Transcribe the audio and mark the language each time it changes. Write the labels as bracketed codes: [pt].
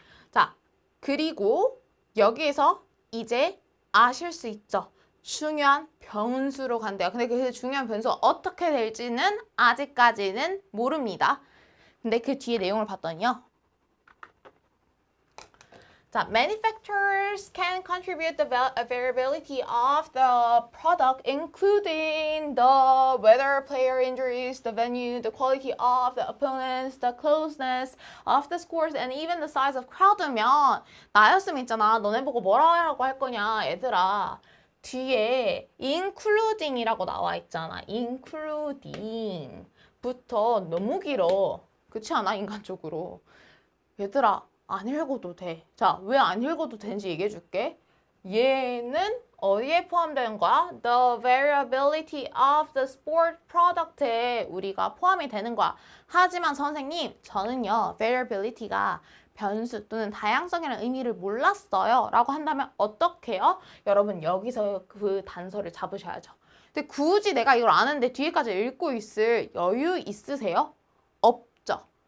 [ko] 자, 그리고 여기에서 이제 아실 수 있죠. 중요한 변수로 간대요. 근데 그 중요한 변수가 어떻게 될지는 아직까지는 모릅니다. 근데 그 뒤에 내용을 봤더니요. [en] 자, manufacturers can contribute the variability of the product, including the weather, player injuries, the venue, the quality of the opponents, the closeness of the scores, and even the size of crowd [ko] 면 나였으면 있잖아. 너네 보고 뭐라 하라고 할 거냐, 얘들아. 뒤에 including이라고 나와 있잖아. including부터 너무 길어. 그렇지 않아? 인간적으로. 얘들아, 안 읽어도 돼. 자, 왜 안 읽어도 되는지 얘기해 줄게. 얘는 어디에 포함되는 거야? [en] The variability of the sport product에 [ko] 우리가 포함이 되는 거야. 하지만 선생님, 저는요, variability가 변수 또는 다양성이라는 의미를 몰랐어요. 라고 한다면 어떻게 해요? 여러분, 여기서 그 단서를 잡으셔야죠. 근데 굳이 내가 이걸 아는데 뒤에까지 읽고 있을 여유 있으세요? 없죠.